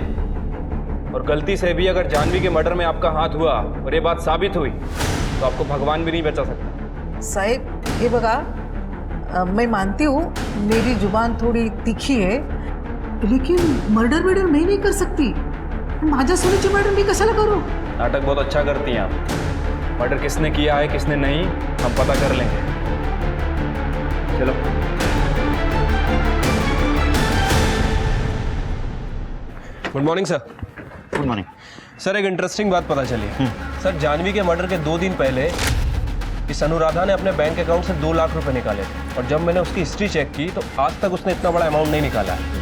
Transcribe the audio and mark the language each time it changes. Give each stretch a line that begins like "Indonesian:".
Hindi: और गलती से भी अगर जानवी के मर्डर में आपका हाथ हुआ और ये बात साबित हुई तो आपको भगवान भी नहीं बचा सकता।
Marathi: साहेब हे बघा,
Hindi: मैं मानती हूँ मेरी जुबान थोड़ी तीखी है, लेकिन मर्डर मैं नहीं कर सकती।
Marathi: माझ्या सोनीची मर्डर मी कशाला करू?
Hindi: नाटक बहुत अच्छा करती हैं आप। मर्डर किसने किया है किसने नहीं हम पता कर लेंगे। चलो।
English: Good morning sir. Good morning
Hindi: sir, एक इंटरेस्टिंग बात पता चली। सर जानवी के मर्डर के 2 दिन पहले इस अनुराधा ने अपने बैंक अकाउंट से 2 लाख रुपए निकाले थे, और जब मैंने उसकी हिस्ट्री चेक की तो आज तक उसने इतना बड़ा अमाउंट नहीं निकाला है।